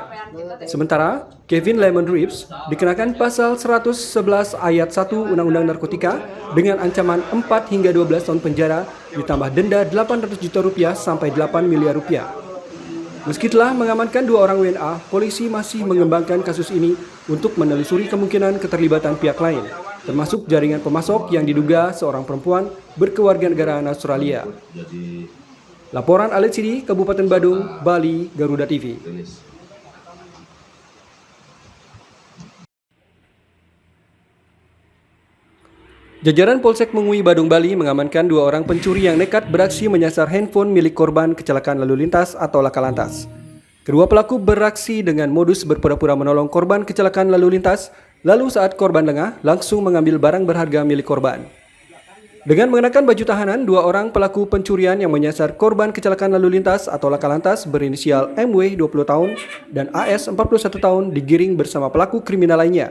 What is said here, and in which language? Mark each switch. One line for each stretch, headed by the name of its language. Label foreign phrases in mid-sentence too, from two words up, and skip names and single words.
Indonesian: Sementara Kevin Lemon Greaves dikenakan pasal 111 ayat 1 Undang-Undang Narkotika dengan ancaman 4 hingga 12 tahun penjara ditambah denda 800 juta rupiah sampai 8 miliar rupiah. Meski telah mengamankan 2 orang WNA, polisi masih mengembangkan kasus ini untuk menelusuri kemungkinan keterlibatan pihak lain, termasuk jaringan pemasok yang diduga seorang perempuan berkewarganegaraan Australia. Laporan Alit Sidi, Kabupaten Badung, Bali, Garuda TV. Jajaran Polsek Mengui, Badung, Bali mengamankan 2 orang pencuri yang nekat beraksi menyasar handphone milik korban kecelakaan lalu lintas atau laka lantas. Kedua pelaku beraksi dengan modus berpura-pura menolong korban kecelakaan lalu lintas, lalu saat korban lengah langsung mengambil barang berharga milik korban. Dengan mengenakan baju tahanan, 2 orang pelaku pencurian yang menyasar korban kecelakaan lalu lintas atau laka lantas berinisial MW 20 tahun dan AS 41 tahun digiring bersama pelaku kriminal lainnya.